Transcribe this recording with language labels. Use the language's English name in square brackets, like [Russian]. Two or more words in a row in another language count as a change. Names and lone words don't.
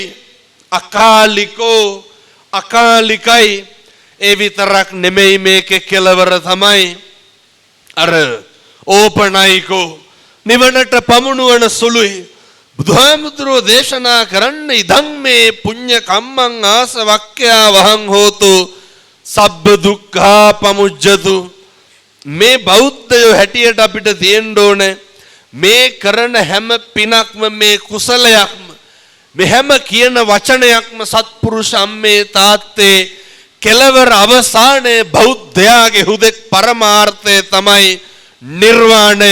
[Sinhala] අකාලිකෝ, අකාලිකයි. ඒ විතරක් නෙමෙයි, මේකේ කෙලවර තමයි අර ඕපනයිකෝ, නිවනට පමුණුවන සුළුයි. බුදුහාමුදුරුවෝ දේශනා කරන්න [Pali] ඉදං මේ පුඤ්ඤ කම්මං ආසවක්ඛ්‍යා වහං හෝතු සබ්බ දුක්ඛා පමුජ්ජතු. [Sinhala] මේ බෞද්ධයෝ හැටියට අපිට තියෙන්න ඕනේ මේ කරන හැම පිනක්ම, මේ කුසලයක්ම, මේ හැම කියන වචනයක්ම සත්පුරුෂ අම්මේ තාත්තේ කෙලවර අවසානයේ බෞද්ධයාගේ හුදෙක් පරමාර්ථය තමයි නිර්වාණය.